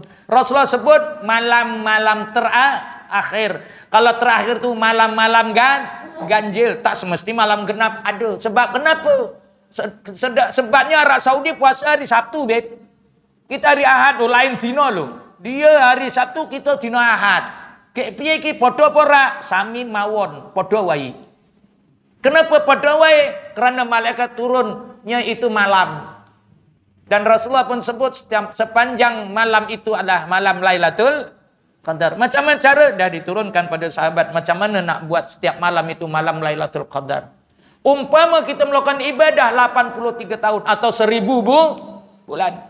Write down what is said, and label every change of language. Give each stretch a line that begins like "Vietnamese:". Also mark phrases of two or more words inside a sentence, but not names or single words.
Malay: Rasulullah sebut malam-malam terakhir. Kalau terakhir tu malam-malam ganjil. Tak semesti malam genap ada. Sebab kenapa? Sebabnya Arab Saudi puasa hari Sabtu, beb. Kita hari Ahad,
Javanese: lain dina lo.
Malay: Dia hari Sabtu, kita dina Ahad.
Javanese: Piye ki padha apa ora? Sami mawon, padha wae. Kenapa padha wae?
Malay: Kerana malaikat turunnya itu malam. Dan Rasulullah pun sebut sepanjang malam itu adalah malam Lailatul Qadar. Macam mana cara dah diturunkan pada sahabat. Macam mana nak buat setiap malam itu malam Lailatul Qadar. Umpama kita melakukan ibadah 83 tahun atau 1000 bulan.